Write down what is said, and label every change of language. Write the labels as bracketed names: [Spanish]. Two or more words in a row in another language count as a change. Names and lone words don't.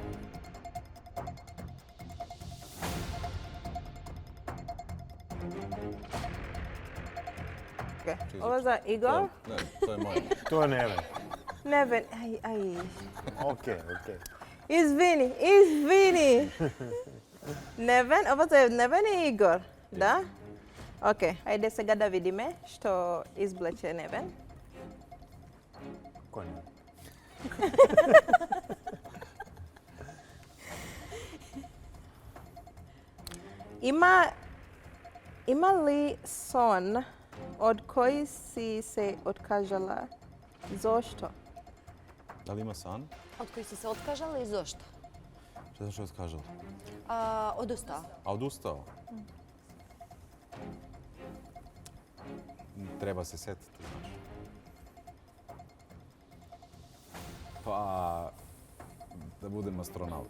[Serbian] Okay. Ovo za Igor? Ne, to je moje. To je Neven. Neven, aj. Okej. Izvini. Neven, ovo za Neven i Igor, da? [Macedonian] Ok, ajde сега да видиме што изблече Neven. [Serbian] Ko ne? [Macedonian] Има ли сон од кој си се откажала? Зошто? [Serbian] Da li ima san? Od koji si se otkazala i zašto? Šta znači odkažal? Odustao. A odustao? Treba se setiti, znaš. Pa, da budem astronaut.